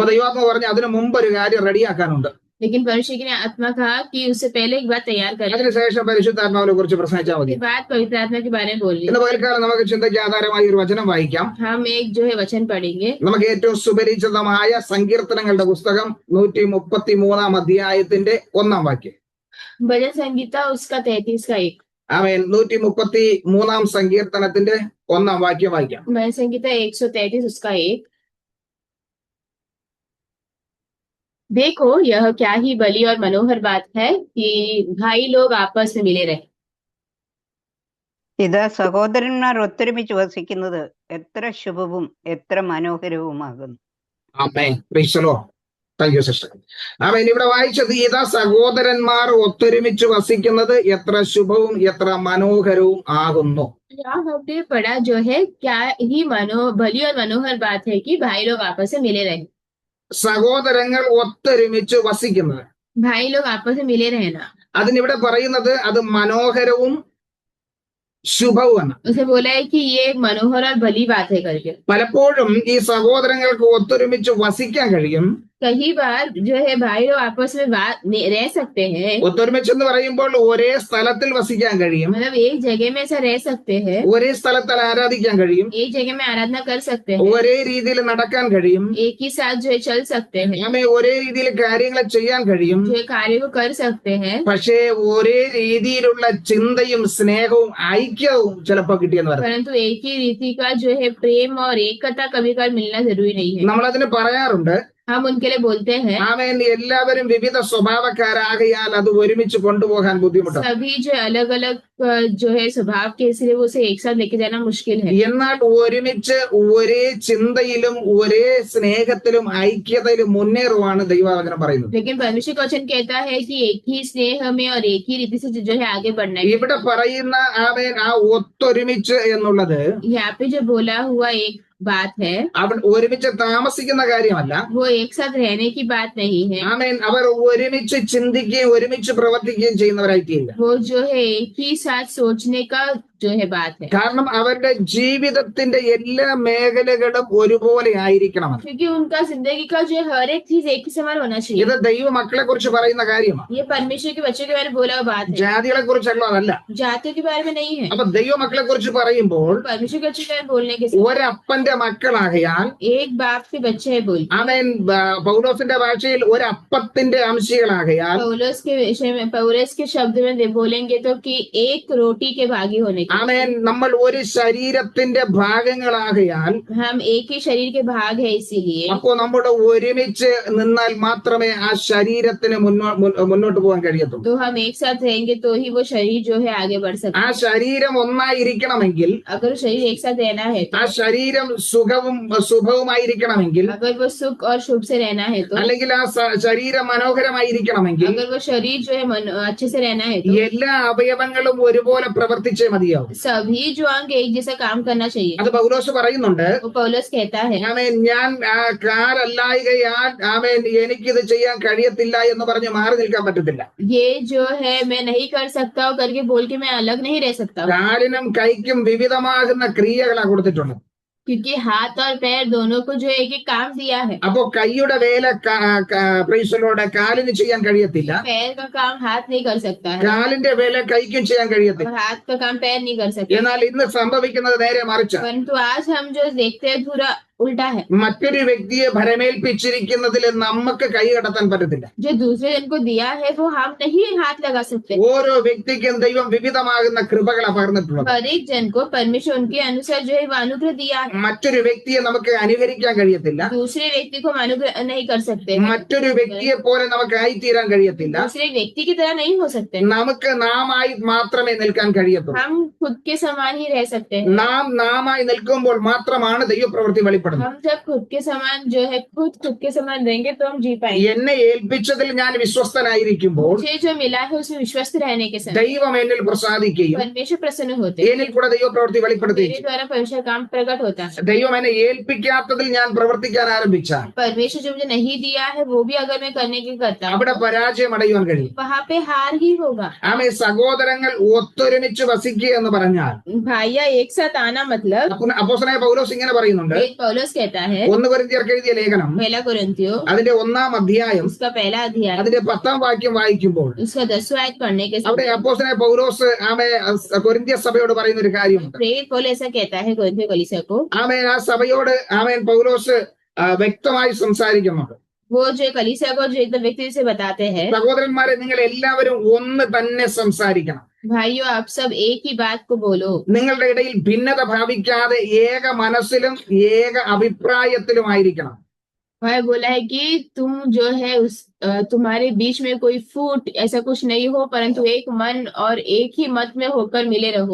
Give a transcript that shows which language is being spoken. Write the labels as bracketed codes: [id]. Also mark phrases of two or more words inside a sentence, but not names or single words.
[ml] അപ്പൊ ദൈവാത്മ പറഞ്ഞു അതിനു മുമ്പ് ഒരു കാര്യം റെഡിയാക്കാനുണ്ട്. [hi] लेकिन परमेश्वर की आत्मा कहा कि उससे पहले एक बात तैयार करें, [ml] അതിനുശേഷം പരിശുദ്ധാത്മാവിനെ കുറിച്ച് പ്രസംഗിച്ചാൽ മതി. [hi] उसके बाद पवित्र आत्मा के बारे में बोलिए। [ml] ഇന്ന് പകൽക്കാലം നമുക്ക് ചിന്തയ്ക്ക് ആധാരമായി ഒരു വചനം വായിക്കാം. [hi] हम एक जो है वचन पढ़ेंगे। [ml] നമുക്ക് ഏറ്റവും സുപരിചിതമായ സങ്കീർത്തനങ്ങളുടെ പുസ്തകം 133 അധ്യായത്തിന്റെ 1 വാക്യം. [hi] भजन संगीता उसका 33 का 1। [ml] ആമേൻ. 133 സങ്കീർത്തനത്തിന്റെ 1 വാക്യം വായിക്കാം. [hi] भजन संगीता 133 उसका 1। देखो यह क्या ही बली और मनोहर बात है कि भाई लोग आपस में मिले रहे। [ml] ഇത് സഹോദരന്മാർ ഒത്തൊരുമിച്ച് വസിക്കുന്നത് എത്ര ശുഭവും എത്ര മനോഹരവുമാകുന്നു. [en] ആമേൻ. Praise the Lord. Thank you sister. ആമേൻ. [ml] ഇവിടെ വായിച്ചത് ഇതാ സഹോദരന്മാർ ഒത്തൊരുമിച്ച് വസിക്കുന്നത് എത്ര ശുഭവും എത്ര മനോഹരവും ആകുന്നു. [hi] यहाँ हमने पढ़ा जो है क्या ही भली और मनोहर बात है कि भाई लोग आपस में मिले रहे। [ml] സഹോദരങ്ങൾ ഒത്തൊരുമിച്ച് വസിക്കുന്നത്, [hi] भाई लोग आपस में मिले रहना, [ml] അതിനിവിടെ പറയുന്നത് അത് മനോഹരവും ശുഭവുമാണ്. [hi] उसे बोला है कि ये मनोहर और भली बात है करके। [ml] പലപ്പോഴും ഈ സഹോദരങ്ങൾക്ക് ഒത്തൊരുമിച്ച് വസിക്കാൻ കഴിയും. [hi] कई बार जो है भाई लोग आपस में रह सकते हैं, [ml] ഒത്തൊരുമിച്ച് എന്ന് പറയുമ്പോൾ ഒരേ സ്ഥലത്തിൽ വസിക്കാൻ കഴിയും, [hi] मतलब एक जगह में ऐसा रह सकते हैं, [ml] ഒരേ സ്ഥലത്തിൽ ആരാധിക്കാൻ കഴിയും, [hi] एक जगह में आराधना कर सकते हैं, [ml] ഒരേ രീതിയിൽ നടക്കാൻ കഴിയും, [hi] एक ही साथ जो है चल सकते हैं, [ml] ആമേൻ. ഒരേ രീതിയിൽ കാര്യങ്ങൾ ചെയ്യാൻ കഴിയും. [hi] जो है कार्य को कर सकते हैं, [ml] പക്ഷേ ഒരേ രീതിയിലുള്ള ചിന്തയും സ്നേഹവും ഐക്യവും ചിലപ്പോൾ കിട്ടിയെന്ന് പറയാം. [hi] परंतु एक ही रीति का जो है प्रेम और एकता कभी कभार मिलना जरूरी नहीं है। [ml] നമ്മളതിന് പറയാറുണ്ട്, [hi] हम उनके लिए बोलते हैं [ml] ആമേൻ. എല്ലാവരും വിവിധ സ്വഭാവക്കാരാകയാൽ അത് ഒരുമിച്ച് കൊണ്ടുപോകാൻ ബുദ്ധിമുട്ടാണ്. [hi] सभी जो अलग अलग जो है स्वभाव के, इसलिए वो उसे एक साथ लेके जाना मुश्किल है। [ml] എന്നാൽ ഒരുമിച്ച് ഒരേ ചിന്തയിലും ഒരേ സ്നേഹത്തിലും ഐക്യതയിലും മുന്നേറുവാണ് ദൈവവചനം പറയുന്നത്. [hi] लेकिन परमेश्वर का वचन कहता है कि एक ही स्नेह में और एक ही रीति से जो है आगे बढ़ना है। [ml] ഇവിടെ പറയുന്ന ആമേൻ ആ ഒത്തൊരുമിച്ച് എന്നുള്ളത് [hi] यहाँ पे जो बोला हुआ एक बात है, [ml] അവൻ ഒരുമിച്ച് താമസിക്കുന്ന കാര്യമല്ല. [hi] वो एक साथ रहने की बात नहीं है। [ml] ആമേൻ. അവർ ഒരുമിച്ച് ചിന്തിക്കുകയും ഒരുമിച്ച് പ്രവർത്തിക്കുകയും ചെയ്യുന്നവരായിട്ടില്ല. [hi] वो जो है एक ही साथ सोचने का जो है बात है, [ml] കാരണം അവരുടെ ജീവിതത്തിന്റെ എല്ലാ മേഖലകളും ഒരുപോലെ ആയിരിക്കണമെന്ന്. [hi] क्योंकि उनका जिंदगी का जो है हर एक चीज एक ही समान होना चाहिए। [ml] ഇത് ദൈവ മക്കളെ കുറിച്ച് പറയുന്ന കാര്യമാണ്, [hi] ये परमेश्वर के बच्चों के बारे में बोला हुआ बात है, [ml] ജാതികളെ കുറിച്ചല്ല, അതല്ല. [hi] जातियों के बारे में नहीं है। [ml] അപ്പൊ ദൈവ മക്കളെ കുറിച്ച് പറയുമ്പോൾ [hi] परमेश्वर के बच्चों के बारे में बोलने के साथ [ml] ഒരപ്പന്റെ മക്കളാകയാൽ [hi] एक बाप के बच्चे है बोल, [ml] അവൻ പൗലോസിന്റെ ഭാഷയിൽ ഒരപ്പത്തിന്റെ അംശികളാകയാൽ [hi] पौलुस के विषय में, पौलुस के शब्द में बोलेंगे तो कि एक रोटी के भागी होने के, [ml] ആമേൻ. നമ്മൾ ഒരു ശരീരത്തിന്റെ ഭാഗങ്ങളാകയാൽ [hi] हम एक ही शरीर के भाग है, इसीलिए [ml] അപ്പോ നമ്മുടെ ഒരുമിച്ച് നിന്നാൽ മാത്രമേ ആ ശരീരത്തിന് മുന്നോട്ട് പോകാൻ കഴിയത്തുള്ളൂ. [hi] तो हम एक साथ रहेंगे तो ही वो शरीर जो है आगे बढ़ सकता [ml] ആ [hi] है। [ml] ശരീരം ഒന്നായിരിക്കണമെങ്കിൽ, [hi] अगर शरीर एक साथ रहना है [ml] ആ [hi] तो, [ml] ശരീരം ശുഭവുമായിരിക്കണമെങ്കിൽ, [hi] अगर वो सुख और शुभ से रहना है तो, [ml] അല്ലെങ്കിൽ ആ ശരീരം മനോഹരമായിരിക്കണമെങ്കിൽ [hi] अगर वो शरीर जो है अच्छे से रहना है तो [ml] എല്ലാ അവയവങ്ങളും ഒരുപോലെ പ്രവർത്തിച്ചേ മതിയാവും. [hi] सभी जो अंग एक जैसा काम करना चाहिए। [ml] അത് പൗലോസ് പറയുന്നുണ്ട്. [hi] वो पौलुस कहता है, [ml] ആമേൻ. ഞാൻ കാലല്ലായകയാൽ ആമേൻ എനിക്കിത് ചെയ്യാൻ കഴിയത്തില്ല എന്ന് പറഞ്ഞ് മാറി നിൽക്കാൻ പറ്റത്തില്ല. [hi] ये जो है मैं नहीं कर सकता हूँ करके बोल के मैं अलग नहीं रह सकता हूँ, [ml] കാലിനും കൈക്കും വിവിധമാകുന്ന ക്രിയകളാണ് കൊടുത്തിട്ടുള്ളത്. [hi] क्योंकि हाथ और पैर दोनों को जो एक एक काम दिया है। [ml] അപ്പോ കൈയുടെ വേല പ്രൈസലോടെ കാലിന് ചെയ്യാൻ കഴിയത്തില്ല, [hi] पैर का काम हाथ नहीं कर सकता है [ml] കാലിന്റെ വേല കൈക്കും ചെയ്യാൻ കഴിയത്തില്ല. [hi] और हाथ का काम पैर नहीं कर सकता। [ml] എന്നാൽ ഇന്ന് സംഭവിക്കുന്നത് നേരെ മറിച്ച്, [hi] परंतु आज हम जो देखते हैं पूरा उल्टा है। [ml] മറ്റൊരു വ്യക്തിയെ ഭരമേൽപ്പിച്ചിരിക്കുന്നതിൽ നമുക്ക് കൈ കടത്താൻ പറ്റത്തില്ല. [hi] जो दूसरे जन को दिया है वो हम नहीं हाथ लगा सकते। [ml] ഓരോ വ്യക്തിക്കും ദൈവം വിവിധമാകുന്ന കൃപകളാണ് പകർന്നിട്ടുള്ളത്. [hi] हर एक जन को परमेश्वर उनके अनुसार जो है वो अनुग्रह दिया है। [ml] മറ്റൊരു വ്യക്തിയെ നമുക്ക് അനുകരിക്കാൻ കഴിയത്തില്ല, [hi] दूसरे व्यक्ति को हम अनुग्रह नहीं कर सकते, [ml] മറ്റൊരു വ്യക്തിയെ പോലെ നമുക്ക് ആയിത്തീരാൻ കഴിയത്തില്ല. [hi] दूसरे व्यक्ति की तरह नहीं हो सकते। [ml] നമുക്ക് നാമായി മാത്രമേ നിൽക്കാൻ കഴിയത്തുള്ളൂ. [hi] हम खुद के समान ही रह सकते हैं। [ml] നാമായി നിൽക്കുമ്പോൾ മാത്രമാണ് ദൈവപ്രവൃത്തി വെളിപ്പെടുന്നത്. [hi] हम जब खुद के समान जो है खुद के समान रहेंगे तो हम जी पाएंगे। [ml] എന്നെ ഏൽപ്പിച്ചതിൽ ഞാൻ വിശ്വസ്തനായിരിക്കുമ്പോൾ [hi] मुझे जो मिला है उसमें विश्वस्त रहने के समय [ml] ദൈവം എന്നിൽ പ്രസാദിക്കുകയും [hi] परमेश्वर प्रसन्न होते, [ml] എന്നിൽ കൂടെ ദൈവപ്രവൃത്തി വെളിപ്പെടുത്തുകയും [hi] मेरे द्वारा परमेश्वर काम प्रकट होता है। [ml] ദൈവം എന്നെ ഏൽപ്പിക്കാത്തതിൽ ഞാൻ പ്രവർത്തിക്കാൻ ആരംഭിച്ചാൽ [hi] परमेश्वर जो मुझे नहीं दिया है वो भी अगर मैं करने की करता हूँ [ml] അവിടെ പരാജയം അടയുവാൻ കഴിയും. [hi] वहाँ पे हार ही होगा। [ml] ആമേ. സഹോദരങ്ങൾ ഒത്തൊരുമിച്ച് വസിക്കുക എന്ന് പറഞ്ഞാൽ, [hi] भाइया एक साथ आना मतलब, [ml] അപ്പോസ്തലനായ പൗലോസ് ഇങ്ങനെ പറയുന്നുണ്ട്. [hi] एक पौलुस कहता है [ml] 1 കൊരിന്ത്യർക്ക് എഴുതിയ ലേഖനം [hi] पहला कुरिन्थियों [ml] അതിന്റെ 1-ാം അധ്യായം [hi] उसका पहला अध्याय [ml] അതിന്റെ 10-ാം വാക്യം വായിക്കുമ്പോൾ [hi] उसका 10वां आयत पढ़ने के [ml] അവിടെ [hi] समय [ml] അപ്പോസ്തലനായ പൗലോസ് കൊരിന്ത്യ സഭയോട് പറയുന്ന ഒരു കാര്യമുണ്ട്. [hi] प्रेरित पौलुस ऐसा कहता है कुरिन्थियों कलीसिया को, [ml] ആമേൻ. ആ സഭയോട് ആമേൻ പൗലോസ് വ്യക്തമായി സംസാരിക്കുന്നുണ്ട്. [hi] वो जो कलीसिया को जो एकदम व्यक्ति से बताते हैं, [ml] സഹോദരന്മാരെ, നിങ്ങൾ എല്ലാവരും ഒന്ന് തന്നെ സംസാരിക്കണം. [hi] भाइयों आप सब एक ही बात को बोलो। [ml] നിങ്ങളുടെ ഇടയിൽ ഭിന്നത ഭാവിക്കാതെ ഏക മനസ്സിലും ഏക അഭിപ്രായത്തിലുമായിരിക്കണം. [hi] भाई बोला है कि तुम जो है तुम्हारे बीच में कोई फूट ऐसा कुछ नहीं हो, परंतु एक मन और एक ही मत में होकर मिले रहो।